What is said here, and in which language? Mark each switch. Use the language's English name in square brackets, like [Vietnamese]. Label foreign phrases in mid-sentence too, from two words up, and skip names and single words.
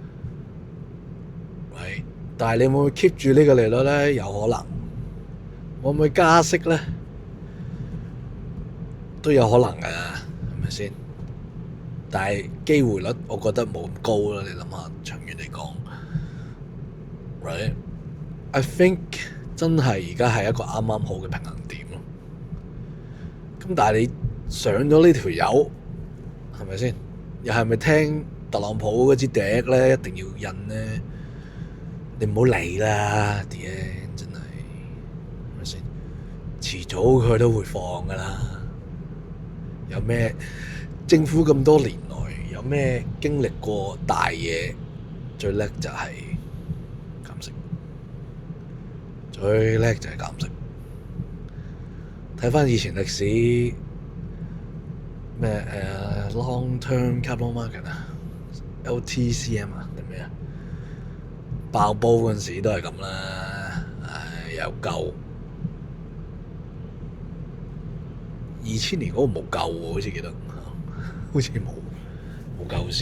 [Cantonese] 但係你會唔會 keep 住呢個利率咧？有可能。會唔會加息咧？都有可能㗎，係咪先？但係機會率我覺得冇咁高啦。你諗下，長遠嚟講 ，right？ [English] I think [Cantonese] 真係而家係一個啱啱好嘅平衡點咯。咁但係你上咗呢條友，係咪先？又係咪聽特朗普嗰支笛咧？一定要印咧？你唔好理啦，啲嘢真係，係咪先？遲早佢都會放噶啦。有咩政府咁多年來有咩經歷過大嘢？最叻就係減息，最叻就係減息。睇翻以前歷史，咩 [English] long term capital market [Cantonese] 啊 ，LTCM 啊定咩啊？爆煲嗰陣時都係咁啦，又夠。2000年嗰個冇救喎，好似記得，好似冇救市。